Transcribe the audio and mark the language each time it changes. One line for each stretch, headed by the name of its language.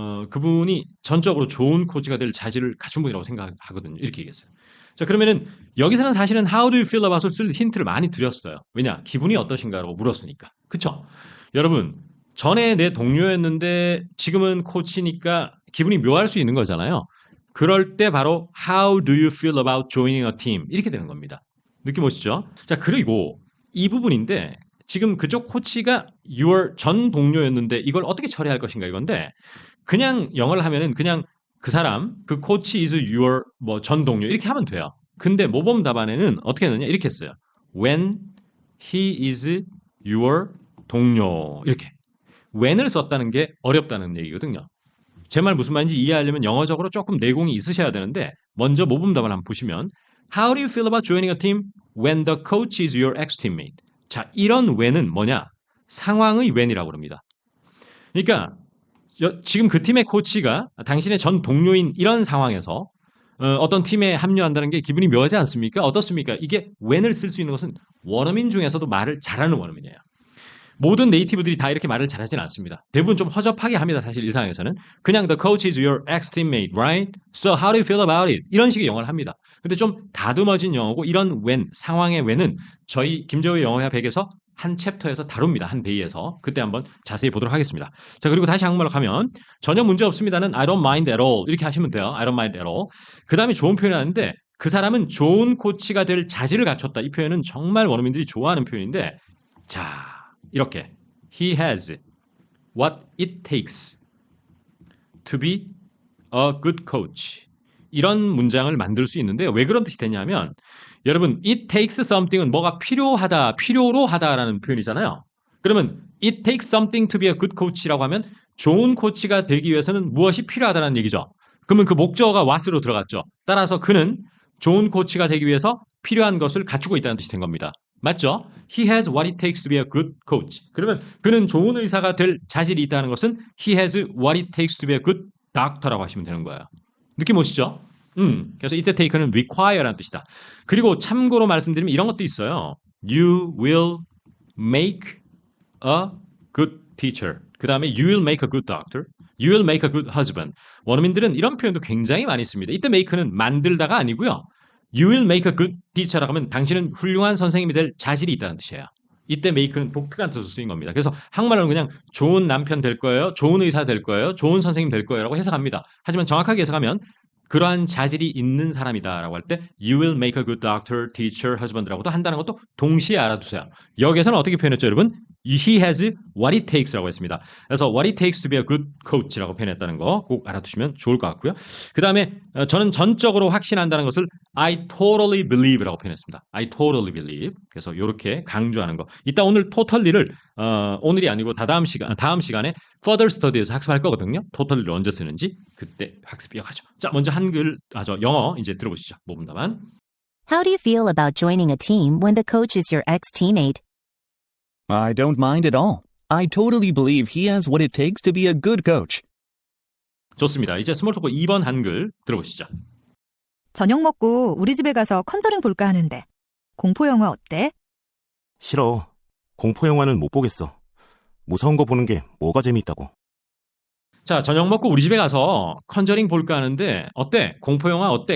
Korean: 그분이 전적으로 좋은 코치가 될 자질을 갖춘 분이라고 생각하거든요. 이렇게 얘기했어요. 자, 그러면은 여기서는 사실은
English: how do you feel about
Korean: 을 쓸 힌트를 많이 드렸어요. 왜냐? 기분이 어떠신가라고 물었으니까. 그쵸? 여러분, 전에 내 동료였는데 지금은 코치니까 기분이 묘할 수 있는 거잖아요. 그럴 때 바로
English: how do you feel about joining a team
Korean: 이렇게 되는 겁니다. 느낌 오시죠? 자, 그리고 이 부분인데 지금 그쪽 코치가 your 전 동료였는데 이걸 어떻게 처리할 것인가 이건데 그냥 영어를 하면은 그냥 그 사람, 그 코치
English: is your
Korean: 뭐 전 동료 이렇게 하면 돼요. 근데 모범 답안에는 어떻게 했느냐 이렇게 했어요.
English: When he is your
Korean: 동료 이렇게 when을 썼다는 게 어렵다는 얘기거든요. 제 말 무슨 말인지 이해하려면 영어적으로 조금 내공이 있으셔야 되는데 먼저 모범 답안 한번 보시면
English: How do you feel about joining a team when the coach is your ex-teammate?
Korean: 자, 이런 when은 뭐냐? 상황의 when이라고 합니다. 그러니까 지금 그 팀의 코치가 당신의 전 동료인 이런 상황에서 어떤 팀에 합류한다는 게 기분이 묘하지 않습니까? 어떻습니까? 이게 when을 쓸 수 있는 것은 원어민 중에서도 말을 잘하는 원어민이에요. 모든 네이티브들이 다 이렇게 말을 잘하지는 않습니다. 대부분 좀 허접하게 합니다. 사실 일상에서는.
English: 그냥 the coach is your ex-teammate, right? So how do you feel about it?
Korean: 이런 식의 영어를 합니다. 근데 좀 다듬어진 영어고 이런 when, 상황의 when은 저희 김재호의 영어야 100에서 한 챕터에서 다룹니다. 한 데이에서. 그때 한번 자세히 보도록 하겠습니다. 자, 그리고 다시 한국말로 가면 전혀 문제 없습니다는
English: I don't mind at all
Korean: 이렇게 하시면 돼요.
English: I don't mind at all.
Korean: 그 다음에 좋은 표현이 하는데 그 사람은 좋은 코치가 될 자질을 갖췄다. 이 표현은 정말 원어민들이 좋아하는 표현인데 자, 이렇게
English: He has what it takes to be a good coach.
Korean: 이런 문장을 만들 수 있는데요. 왜 그런 뜻이 되냐면 여러분
English: it takes something
Korean: 은 뭐가 필요하다, 필요로 하다라는 표현이잖아요. 그러면
English: it takes something to be a good coach
Korean: 라고 하면 좋은 코치가 되기 위해서는 무엇이 필요하다는 얘기죠. 그러면 그 목적어가 what으로 들어갔죠. 따라서 그는 좋은 코치가 되기 위해서 필요한 것을 갖추고 있다는 뜻이 된 겁니다. 맞죠?
English: He has what it takes to be a good coach.
Korean: 그러면 그는 좋은 의사가 될 자질이 있다는 것은
English: he has what it takes to be a good doctor
Korean: 라고 하시면 되는 거예요. 느낌 오시죠? 그래서 이때 take는 require라는 뜻이다. 그리고 참고로 말씀드리면 이런 것도 있어요.
English: You will make a good teacher. 그 다음에 you will make a good doctor. You will make a good husband.
Korean: 원어민들은 이런 표현도 굉장히 많이 씁니다. 이때 make는 만들다가 아니고요.
English: You will make a good teacher
Korean: 라고 하면 당신은 훌륭한 선생님이 될 자질이 있다는 뜻이에요. 이때 make는 독특한 뜻으로 쓰인 겁니다. 그래서 한국말로는 그냥 좋은 남편 될 거예요, 좋은 의사 될 거예요, 좋은 선생님 될 거예요 라고 해석합니다. 하지만 정확하게 해석하면 그러한 자질이 있는 사람이다라고 할 때
English: You will make a good doctor, teacher, husband
Korean: 라고도 한다는 것도 동시에 알아두세요. 여기에서는 어떻게 표현했죠, 여러분?
English: He has what it takes
Korean: 라고 했습니다. 그래서
English: what it takes to be a good coach
Korean: 라고 표현했다는 거 꼭 알아두시면 좋을 것 같고요. 그 다음에 저는 전적으로 확신한다는 것을
English: I totally believe
Korean: 라고 표현했습니다.
English: I totally believe.
Korean: 그래서 이렇게 강조하는 거. 이따 오늘 totally를 오늘이 아니고 다음 시간에
English: further study
Korean: 에서 학습할 거거든요. totally를 언제 쓰는지 그때 학습 이어가죠. 자, 먼저 영어 이제 들어보시죠. 모분 답안.
English: How do you feel about joining a team when the coach is your ex-teammate? I don't mind at all. I totally believe he has what it takes to be a good coach.
Korean: 좋습니다. 이제 스몰 토크 2번 한글 들어보시죠. 저녁 먹고 우리 집에 가서 컨저링 볼까 하는데 공포 영화 어때? 싫어. 공포영화는 못 보겠어. 무서운 거 보는 게 뭐가 재미있다고. 자, 저녁 먹고 우리 집에 가서 컨저링 볼까 하는데 어때? 공포 영화 어때?